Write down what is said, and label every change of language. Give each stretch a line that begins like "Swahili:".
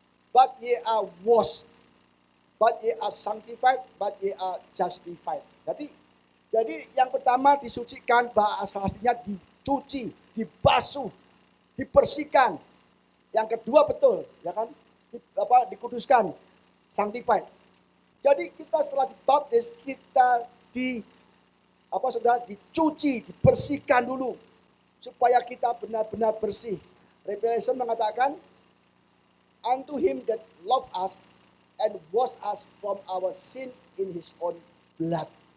English: But ye are washed, but ye are sanctified, but ye are justified.
Indonesian: Jadi yang pertama disucikan, bahasa aslinya dicuci, dibasuh, dibersihkan. Yang kedua betul, ya kan? Dikuduskan, sanctified. Jadi kita setelah dibaptis, kita dicuci, dibersihkan dulu supaya kita benar-benar bersih.
English: Revelation
Indonesian: mengatakan,
English: unto him that love us and wash us from our sin in his own blood.